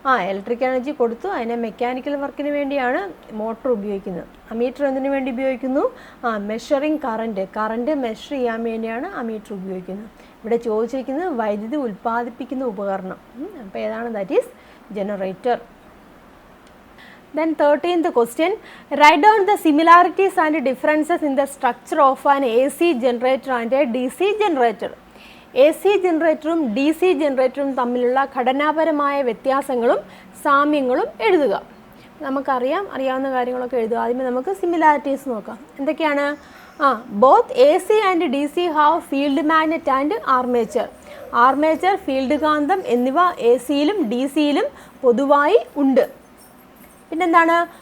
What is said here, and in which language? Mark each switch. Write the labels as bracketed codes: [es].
[ml] Electric energy കൊടുത്തു അതിനെ mechanical വർക്കിന് വേണ്ടിയാണ് മോട്ടർ ഉപയോഗിക്കുന്നത്. അമീറ്റർ എന്തിനു വേണ്ടി ഉപയോഗിക്കുന്നു? മെഷറിങ് കറണ്ട് മെഷർ ചെയ്യാൻ വേണ്ടിയാണ് അമീറ്റർ ഉപയോഗിക്കുന്നത്. ഇവിടെ ചോദിച്ചിരിക്കുന്നത് വൈദ്യുതി ഉൽപ്പാദിപ്പിക്കുന്ന ഉപകരണം. അപ്പോൾ ഏതാണ്? [en] that is [ml] generator. [en] Then 13th question, write down the similarities and differences in the structure of an AC generator and a DC generator. [ml] AC ജനറേറ്ററും DC ജനറേറ്ററും തമ്മിലുള്ള ഘടനാപരമായ വ്യത്യാസങ്ങളും സാമ്യങ്ങളും എഴുതുക. അറിയാവുന്ന കാര്യങ്ങളൊക്കെ എഴുതുക. ആദ്യമേ നമുക്ക് സിമിലാരിറ്റീസ് നോക്കാം. എന്തൊക്കെയാണ്? [en] both AC and DC have field magnet and armature [ml] field കാന്തം എന്നിവ ACയിലും DCയിലും പൊതുവായി ഉണ്ട്. പിന്നെന്താണ്?